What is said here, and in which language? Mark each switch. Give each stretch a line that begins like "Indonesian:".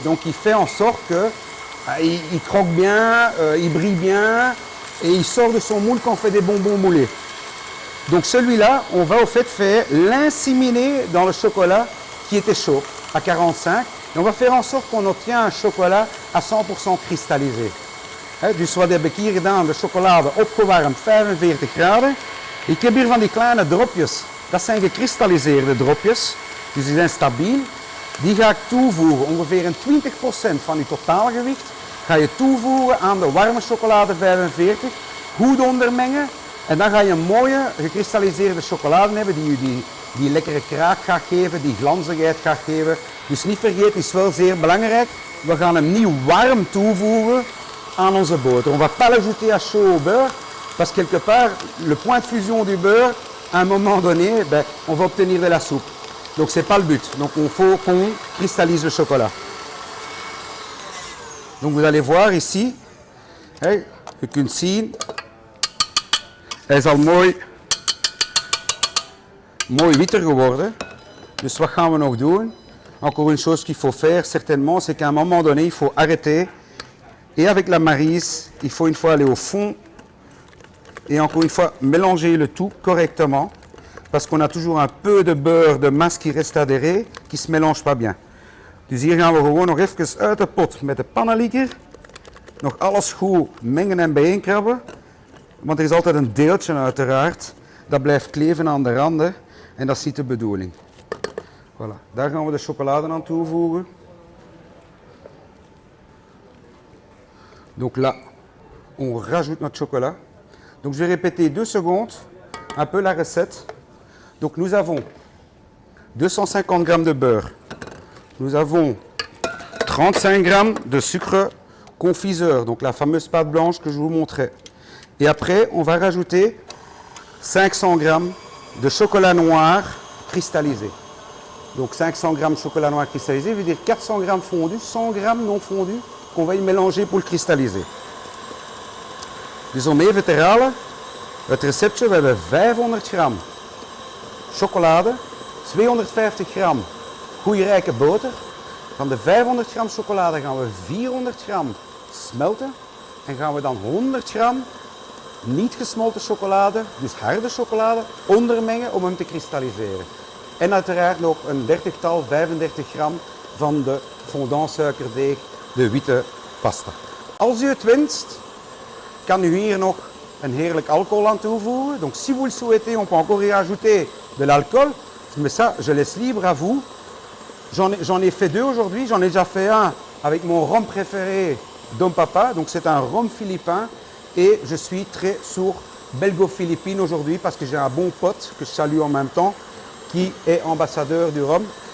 French: Donc il fait en sorte que il croque bien, il brille bien et il sort de son moule quand on fait des bonbons moulés. Donc celui-là, on va au fait faire l'inséminer dans le chocolat qui était chaud à 45. Et on va faire en sorte qu'on obtient un chocolat à 100% cristallisé.
Dutch: Dus wat heb ik hier gedaan? De chocolade opgewarmd 45 graden. Ik heb hier van die kleine dropjes. Dat zijn gekristalliseerde dropjes. Dus die zijn stabiel. Die ga ik toevoegen. Ongeveer een 20% van je totaalgewicht ga je toevoegen aan de warme chocolade 45. Goed ondermengen. En dan ga je een mooie gekristalliseerde chocolade hebben die lekkere kraak gaat geven, die glanzigheid gaat geven. Dus niet vergeten, het is wel zeer belangrijk. We gaan hem niet warm toevoegen aan onze boter.
French: On va pas l'ajouter à chaud au beurre, parce que quelque part, le point de fusion du beurre, à un moment donné, on va obtenir de la soupe. Donc c'est pas le but. Donc il faut qu'on cristallise le chocolat. Donc vous allez voir ici,
Dutch: je kunt zien, hij is al mooi witter geworden. Dus wat gaan we nog doen?
French: Encore une chose qu'il faut faire certainement, c'est qu'à un moment donné, il faut arrêter. Et avec la maryse, il faut une fois aller au fond et encore une fois mélanger le tout correctement. Parce qu'on a toujours un peu de beurre de masse qui reste adhéré, qui ne se mélange pas bien.
Dutch: Dus hier gaan we gewoon nog even uit de pot met de pannenlieker. Nog alles goed mengen en bijeenkrabben. Want er is altijd een deeltje uiteraard. Dat blijft kleven aan de randen. En dat is niet de bedoeling. Voilà. Daar gaan we de chocolade aan toevoegen.
French: Donc là, on rajoute notre chocolat. Donc je vais répéter 2 secondes, un peu la recette. Donc nous avons 250 g de beurre. Nous avons 35 g de sucre confiseur, donc la fameuse pâte blanche que je vous montrais. Et après, on va rajouter 500 g de chocolat noir cristallisé. Donc 500 g de chocolat noir cristallisé veut dire 400 g fondu, 100 g non fondu, qu'on va y mélanger pour le cristalliser.
Dutch: Dus om even te herhalen, het receptje, we hebben 500 gram chocolade, 250 gram goede rijke boter. Van de 500 gram chocolade gaan we 400 gram smelten en gaan we dan 100 gram niet gesmolten chocolade, dus harde chocolade, ondermengen om hem te kristalliseren. En uiteraard nog een 30-tal, 35 gram van de fondant suikerdeeg, de witte pasta. Als u het wenst, kan u hier nog een heerlijk alcohol aan toevoegen.
French: Donc si vous le souhaitez, on peut encore y ajouter de l'alcool. Mais ça, je laisse libre à vous. J'en ai fait 2 aujourd'hui. J'en ai déjà fait un avec mon rhum préféré, Dom Papa. Donc c'est un rhum philippin. Et je suis très sur belgo-philippine aujourd'hui parce que j'ai un bon pote que je salue en même temps qui est ambassadeur du rhum.